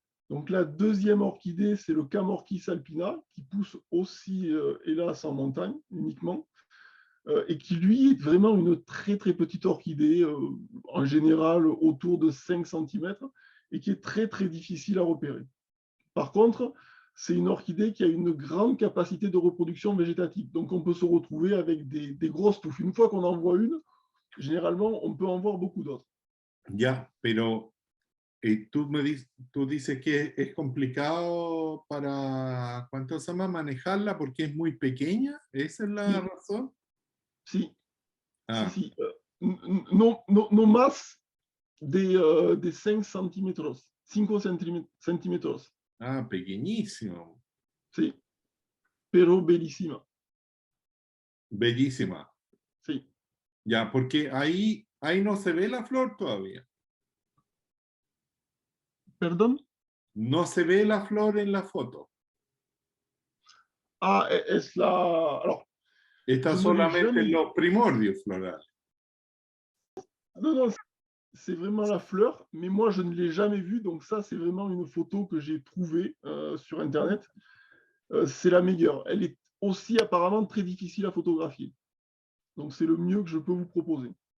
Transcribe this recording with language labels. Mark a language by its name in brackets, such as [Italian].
[French] Donc la deuxième orchidée, c'est le Camorchis alpina, qui pousse aussi, hélas, en montagne uniquement, et qui, lui, est vraiment une très petite orchidée, en général autour de 5 cm, et qui est très difficile à repérer. Par contre, c'est une orchidée qui a une grande capacité de reproduction végétative. Donc, on peut se retrouver avec des grosses touffes. Une fois qu'on en voit une, généralement, on peut en voir beaucoup d'autres. [Spanish] Ya, pero tú dices que es complicado para, ¿cuánto se llama? Manejarla porque es muy pequeña. ¿Esa es la razón? Si. Ah. Si. No más de 5 centímetros. 5 centímetros. Ah, pequeñísimo. Sí. Pero bellísima. Bellísima. Sí. Ya, porque ahí no se ve la flor todavía. ¿Perdón? No se ve la flor en la foto. Ah, es la... Alors, Está solamente en los primordios florales. [French] Non, c'est vraiment la fleur, mais moi, je ne l'ai jamais vue. Donc ça, c'est vraiment une photo que j'ai trouvée sur Internet. C'est la meilleure. Elle est aussi apparemment très difficile à photographier. Donc c'est le mieux que je peux vous proposer.